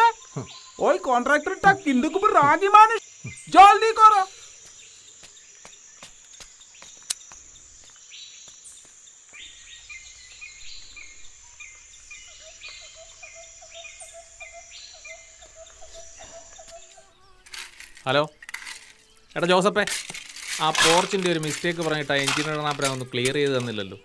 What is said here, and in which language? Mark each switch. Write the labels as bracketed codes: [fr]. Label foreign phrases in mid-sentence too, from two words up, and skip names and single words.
[bn] ওই কন্ট্রাক্টরটা কিন্তু খুব রাগী মানুষ, জলদি করো। [ml] ഹലോ എടാ ജോസപ്പേ, ആ പോർച്ചിൻ്റെ ഒരു മിസ്റ്റേക്ക് പറഞ്ഞിട്ട് ആ എഞ്ചിനീയറിനെ ഒന്ന് ക്ലിയർ ചെയ്ത് തന്നില്ലല്ലോ.